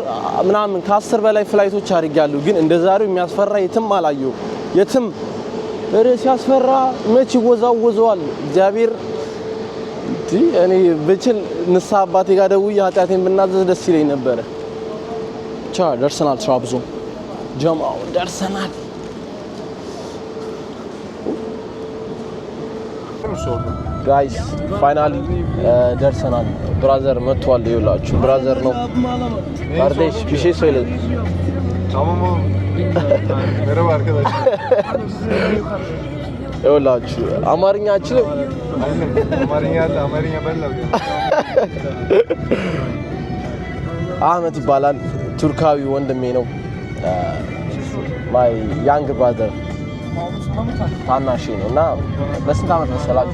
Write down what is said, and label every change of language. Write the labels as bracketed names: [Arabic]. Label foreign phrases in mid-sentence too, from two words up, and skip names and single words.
[Amharic] ምናምን ከ10 በላይ ፍላይቶች አድርጋለሁ ግን እንደዛሬው የሚያስፈራ የትም አላየው የትም እረ ሲያስፈራ መች ይወዛወዘዋል እግዚአብሔር እኔ በችል ንሳ አባቴ ጋር ደውዬ ኃጢአቴን ብናዘዝ ደስ ይለኝ ነበር ቻ ደርሰናል ትራብዞን ጀማው ደርሰናል [English] guys finally [Amharic] ደርሰናል ብራዘር መጥቷል ይውላችሁ ብራዘር ነው ባርዴሽ ቢሼ ሰይለ [Turkish] tamam merhaba arkadaşlar [Amharic] ይውላችሁ አማርኛ አችልም አማርኛ በላው አህመድ ይባላል ቱርካዊ ወንድሜ ነው [English] my young brother [Amharic] ታናሽ ነውና በስንት አመት መሰላችሁ